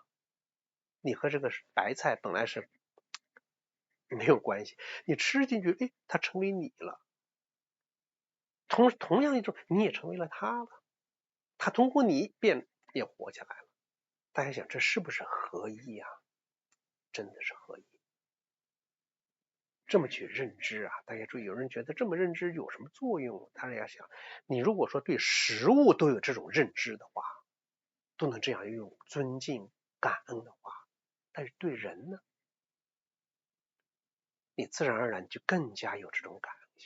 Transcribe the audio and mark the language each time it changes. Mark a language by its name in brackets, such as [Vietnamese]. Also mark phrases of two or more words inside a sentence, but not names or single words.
[Chinese] 你和這個白菜本來是沒有關係，你吃進去，它成為你了。同樣一種，你也成為了他了，他通過你也活起來了。大家想，這是不是合一啊？真的是合一。這麼去認知啊，大家注意，有人覺得這麼認知有什麼作用？大家想，你如果說對食物都有這種認知的話，都能這樣用尊敬、感恩的話，但是對人呢，你自然而然就更加有這種感恩性。